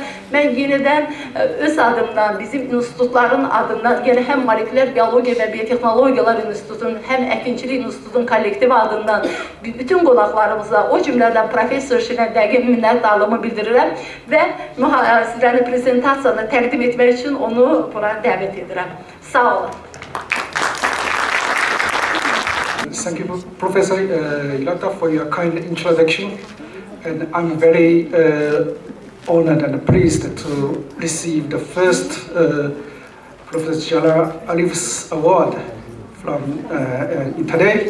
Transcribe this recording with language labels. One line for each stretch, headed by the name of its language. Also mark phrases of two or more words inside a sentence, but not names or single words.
Azerbaijani: Mən yenidən öz adımdan, bizim institutların adından, yəni həm Molekulyar Biologiya və Biotexnologiyalar İnstitutunun, həm Əkinçilik İnstitutunun kollektivi adından bütün qonaqlarımıza, o cümlədən Professor Şinə dəqiq minnətdarlığımı bildirirəm və mühazirəni prezentasiyanı təqdim etmək üçün onu buna dəvət edirəm. Sağ olun.
English: Thank you, Professor Ilata, for your kind introduction. And I'm very honored and pleased to receive the first Professor Cəlal Əliyev's award from today.